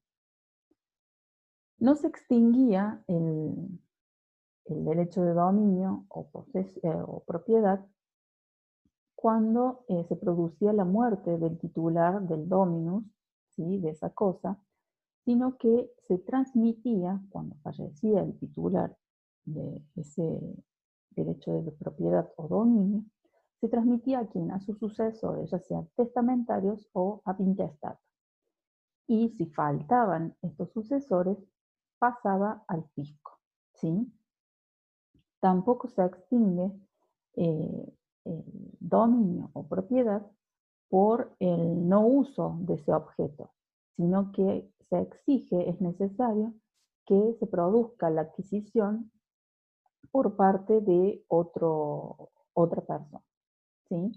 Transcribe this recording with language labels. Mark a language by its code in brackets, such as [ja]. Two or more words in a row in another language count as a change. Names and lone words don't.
[es] No se extinguía el derecho de dominio o propiedad cuando se producía la muerte del titular del dominus, ¿sí? De esa cosa, sino que se transmitía, cuando fallecía el titular de ese derecho de propiedad o dominio, se transmitía a quién, a sus sucesores, ya sean testamentarios o [la] ab intestato. [es] Y si faltaban estos sucesores, pasaba al fisco, ¿sí? Tampoco se extingue el dominio o propiedad por el no uso de ese objeto, sino que se exige, es necesario, que se produzca la adquisición por parte de otra persona, ¿sí?